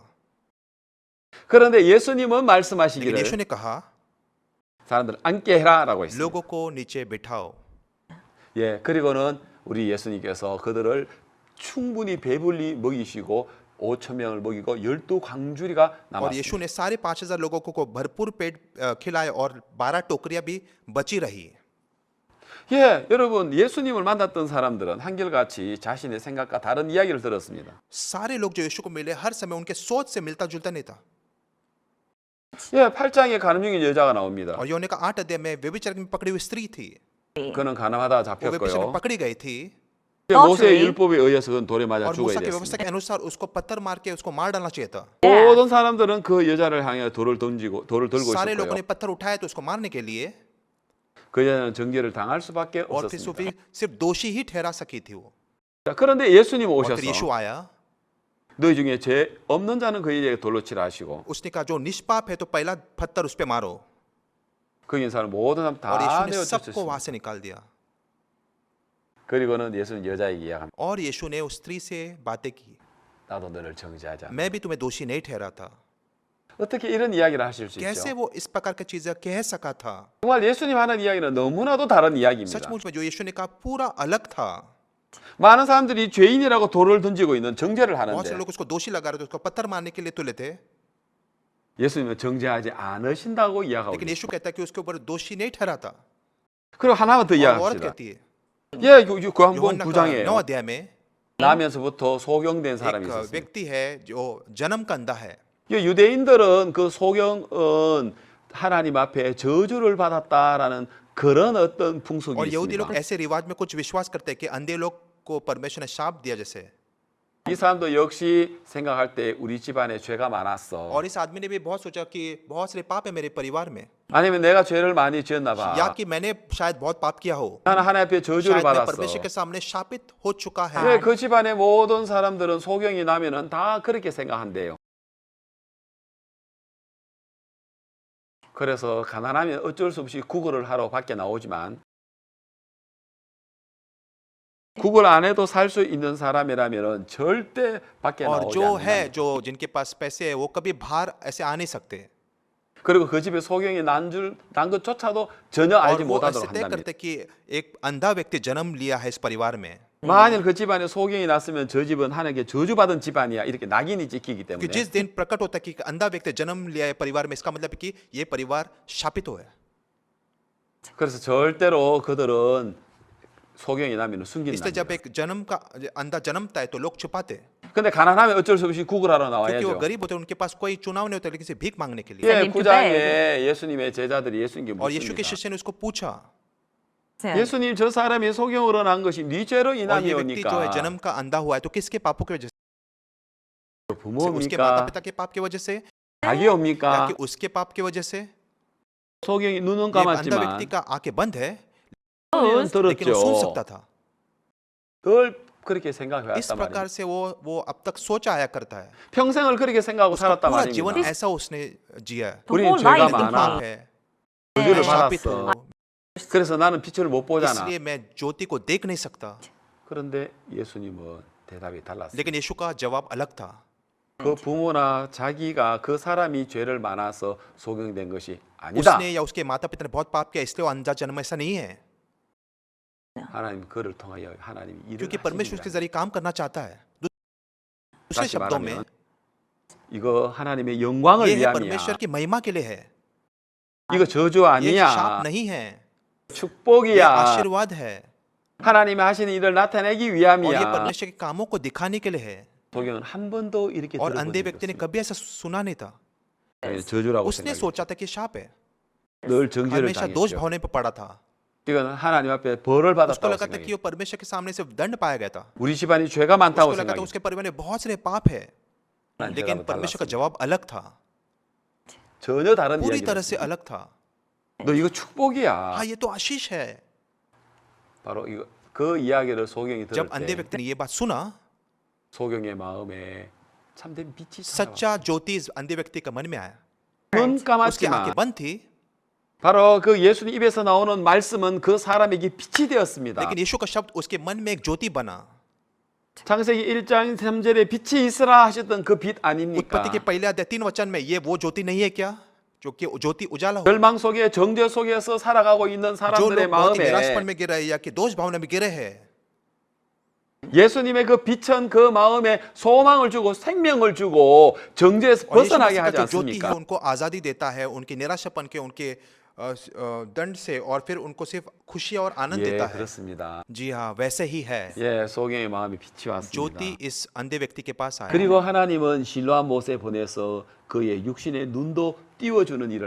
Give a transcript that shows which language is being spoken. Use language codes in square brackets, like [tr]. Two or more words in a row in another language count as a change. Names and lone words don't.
[ko] 그런데 예수님은 [hi] लेकिन [ko] 말씀하시기를 [hi] यीशु ने कहा [ko] 사람들 앉게 해라라고 했습니다. [hi] लोगों को नीचे बिठाओ [ko] 예, 그리고는 우리 예수님께서 그들을 충분히 배불리 먹이시고 5천 명을 먹이고 12광주리가 [hi] और [ko] 남았습니다. [hi] यीशु ने सारे 5,000 लोगों को भरपूर पेट खिलाए और 12 टोकरियां भी बची रही [ko] 예, 여러분 예수님을 만났던 사람들은 한결같이 자신의 생각과 다른 이야기를 들었습니다. [hi] सारे लोग जो यीशु को मिले हर समय उनके सोच से मिलता जुलता नहीं था [ko] 예, 8장에 가늠 중인 여자가 나옵니다. [hi] और योना का 8 अध्याय में व्यभिचार में पकड़ी हुई स्त्री थी, [ko] 그는 가늠하다 [hi] वो व्यभिचार में [ko] 잡혔고요. [hi] पकड़ी गई थी [ko] 모세의 율법에 의해서 그는 돌에 맞아 [hi] और [ko] 죽어야 [hi] मूसा की व्यवस्था [ko] 됐습니다. [hi] के अनुसार उसको पत्थर मार के उसको मार डालना चाहिए था। [ko] 모든 사람들은 그 여자를 향해 돌을 들고 [hi] सारे लोगों [ko] 있었고요. [hi] ने पत्थर उठाए तो उसको मारने के लिए, [ko] 그 여자는 정죄를 당할 수밖에 [hi] और फिर [ko] 없었습니다. [hi] सिर्फ दोषी ही ठहरा सकी थी वो। [ko] 자, 그런데 예수님 [hi] और फिर यीशु [ko] 오셔서 [hi] आया, [ko] 너희 중에 죄 없는 자는 그에게 돌로 치라 하시고 [hi] उसने कहा जो निष्पाप है तो पहला पत्थर उस पे मारो, [ko] 거기 있는 사람 모든 사람 [hi] और [ko] 다 [hi] यीशु ने [ko] 내어 [hi] सबको वहां [ko] 쫓으셨습니다. [hi] से निकाल दिया। [ko] 그리고는 예수는 여자에게 이야기합니다. [hi] और यीशु ने उस स्त्री से बातें की, [ko] 나도 너를 정죄하자. [hi] मैं भी तुम्हें दोषी नहीं ठहरा था। [ko] 어떻게 이런 이야기를 하실 수 [hi] कैसे [ko] 있죠? [hi] वो इस प्रकार की चीजें कह सका था? [ko] 정말 예수님 하는 이야기는 너무나도 다른 이야기입니다. [hi] सचमुच में जो यीशु ने कहा पूरा अलग था। [ko] 많은 사람들이 죄인이라고 돌을 던지고 있는 정죄를 [hi] बहुत से [ko] 하는데 [hi] लोग उसको दोषी लगा रहे थे, उसको पत्थर मारने के लिए तुले थे, [ko] 예수님은 정죄하지 않으신다고 이야기하고 [hi] लेकिन [ko] 있습니다. [hi] यीशु कहता है कि उसके ऊपर दोषी नहीं ठहराता। [ko] 그리고 하나만 더 [hi] और औरत [ko] 이야기합시다. [hi] कहती है, [ko] 예, 요한복음 [hi] यूहन्ना का [ko] 9장이에요. [hi] 9 अध्याय में [ko] 나면서부터 소경된 사람이 [hi] एक [ko] 있었어요. [hi] व्यक्ति है जो जन्म का अंधा है। [ko] 유대인들은 그 소경은 하나님 앞에 저주를 받았다라는 그런 어떤 풍속이 [hi] और यहूदी लोग [ko] 있습니다. [hi] ऐसे रिवाज में कुछ विश्वास करते हैं कि अंधे लोग को परमेश्वर ने शाप दिया जैसे। [ko] 이 사람도 역시 생각할 때 우리 집안에 죄가 많았어. [hi] और इस आदमी ने भी बहुत सोचा कि बहुत सारे पाप है मेरे परिवार में, [ko] 아니면 내가 죄를 많이 지었나 봐. [hi] या कि मैंने शायद बहुत पाप किया हो, [ko] 나는 하나님 앞에 저주를 [hi] शायद मैं [ko] 받았어. [hi] परमेश्वर के सामने शापित हो चुका है। [ko] 왜 그 집안의 모든 사람들은 소경이 나면은 다 그렇게 생각한대요. 그래서 가난하면 어쩔 수 없이 구걸을 하러 밖에 나오지만 구걸 안 해도 살 수 있는 사람이라면은 절대 밖에 [hi] और [ko] 나오지 [hi] जो है [ko] 않는다. [hi] जो जिनके पास पैसे है वो कभी बाहर ऐसे आ नहीं सकते, [ko] 그리고 그 집에 소경이 난 것조차도 전혀 [hi] और [ko] 알지 [hi] वो ऐसे [ko] 못하도록 [hi] तय [ko] 한답니다. [hi] करते कि एक अंधा व्यक्ति जन्म लिया है इस परिवार में, [ko] 만일 그 집안에 소경이 났으면 저 집은 하나님께 저주받은 집안이야 이렇게 낙인이 찍히기 [hi] कि [ko] 때문에 [hi] जिस दिन प्रकट होता है कि अंधा व्यक्ति जन्म लिया है परिवार में, इसका मतलब है कि ये परिवार शापित हो है। [ko] 그래서 절대로 그들은 소경이 나면 [hi] इसलिए [ko] 숨긴다. [hi] जब एक जन्म का अंधा जन्मता है तो लोग छुपाते हैं, [ko] 근데 가난하면 어쩔 수 없이 구걸하러 [hi] क्योंकि वो [ko] 나와야죠. [hi] गरीब होते हैं, उनके पास कोई चुनाव नहीं होता, लेकिन सिर्फ भीख मांगने के लिए। [ko] 예, [en] Send him to [ko] 구장에 예수님의 제자들이 예수님께 [hi] और यीशु के [ko] 묻습니다. [hi] शिष्य ने उसको पूछा, [ko] 예수님 저 사람이 소경으로 난 것이 네 죄로 [hi] और ये व्यक्ति जो है [ko] 인함이오니까 [hi] जन्म का अंधा हुआ है तो किसके पापों की वजह से? उसके माता [ko] 부모입니까? [hi] पिता के पाप की वजह से, या [ko] 자기옵니까? [hi] कि उसके पाप की वजह से? [ko] 소경이 눈은 [hi] ये अंधा व्यक्ति [ko] 감았지만 [hi] का आंखें बंद है, Knows, लेकिन वो सुन [ko] 들었죠. [hi] सकता था। [ko] 늘 그렇게 [hi] इस [ko] 생각해왔단 [hi] प्रकार [ko] 말이에요. [hi] से वो अब तक सोचा आया करता है, [ko] 평생을 그렇게 생각하고 [hi] उसका [ko] 살았단 [hi] पूरा जीवन [ko] 말입니다. [hi] ऐसा उसने जिया है। [ko] the 우리는 whole 죄가 life [hi] लेकिन [ko] 많아. [hi] पाप है, [ko] 저주를 [hi] मैं शापित [ko] 받았어. [hi] हूँ, [ko] 그래서 나는 빛을 못 보잖아. [hi] इसलिए मैं ज्योति को देख नहीं सकता। [ko] 그런데 예수님은 대답이 달랐어요. [hi] लेकिन यीशु का जवाब अलग था। [ko] 그 부모나 자기가 그 사람이 죄를 많아서 소경된 것이 아니다. [hi] उसने या उसके माता पिता ने बहुत पाप किया इसलिए वो अंधा जन्म, ऐसा नहीं है, [ko] 하나님 그를 통하여 하나님이 일을 [hi] क्योंकि परमेश्वर उसके [ko] 하십니다. [hi] जरिए काम करना चाहता है। दूसरे [ko] 다시 [hi] शब्दों में [ko] 말하면 이거 하나님의 영광을 [hi] ये है [ko] 위함이야. [hi] परमेश्वर की महिमा के लिए है, [ko] 이거 저주 [hi] ये शाप [ko] 아니야. [hi] नहीं है, ये [ko] 축복이야. [hi] आशीर्वाद है, [ko] 하나님이 하시는 일을 나타내기 [hi] और ये [ko] 위함이야. [hi] परमेश्वर के कामों को दिखाने के लिए है। [ko] 소경은 한 번도 이렇게 [hi] और [ko] 들어본 [hi] अंधे [ko] 적이 [hi] व्यक्ति ने [ko] 없습니다. [hi] कभी ऐसा सुना नहीं था, [ko] 저주라고 [hi] उसने [ko] 생각했죠. [hi] सोचा था कि शाप है, [ko] 늘 정죄를 [hi] हमेशा दोष [ko] 당했죠. [hi] भावने पर पड़ा था। [ko] 이건 하나님 앞에 벌을 [hi] उसको [ko] 받았다고 [hi] लगा था कि [ko] 생각해요. [hi] वो परमेश्वर के सामने सिर्फ दंड पाया गया था, [ko] 우리 집안이 죄가 많다고 [hi] उसको लगा था [ko] 생각해요. [hi] उसके परिवार में बहुत सारे पाप है, लेकिन परमेश्वर का जवाब अलग था, [ko] 전혀 다른 [hi] पूरी तरह [ko] 이야기였어요. [hi] से अलग था। [ko] 너 이거 축복이야. [hi] हाँ, ये तो आशीष है। [ko] 바로 이거 그 이야기를 소경이 들을 [hi] जब अंधे [ko] 때 [hi] व्यक्ति ने ये बात सुना, [ko] 소경의 마음에 참된 빛이 찾아왔어요. [hi] सच्चा ज्योति इस अंधे व्यक्ति का मन में आया। [ko] 눈 [hi] उसकी [ko] 감았지만 [hi] आंखें बंद थी, [ko] 바로 그 예수님 입에서 나오는 말씀은 그 사람에게 빛이 되었습니다. [hi] लेकिन यीशु का शब्द उसके मन में एक ज्योति बना। [ko] 창세기 1장 3절에 빛이 있으라 하셨던 그 빛 아닙니까? [hi] उत्पत्ति के पहले अध्याय 3 वचन में ये वो ज्योति नहीं है क्या, जो कि ज्योति उजाला हो? [ko] 절망 속에 정죄 속에서 살아가고 있는 [hi] जो [ko] 사람들의 [hi] लोग बहुत ही [ko] 마음에 [hi] निराशपन में गिर रहे हैं या कि दोष भावना में गिरे हैं, [ko] 예수님의 그 빛은 그 마음에 소망을 주고 생명을 주고 정죄에서 [hi] और यीशु [ko] 벗어나게 [hi] मसीह [ko] 하지 [hi] का जो ज्योति है [ko] 않습니까? [hi] उनको आजादी देता है, उनके निराशापन के, उनके दंड से, और फिर उनको सिर्फ खुशी और आनंद [ko] 예, [hi] देता है। [ko] 그렇습니다. [hi] जी हाँ, वैसे ही है। [ko] 예, 소경의 마음에 빛이 왔습니다. [hi] ज्योति इस अंधे व्यक्ति के पास आया, [ko] 그리고 하나님은 실로암 못에 보내서 그의 육신의 눈도 띄워주는 일을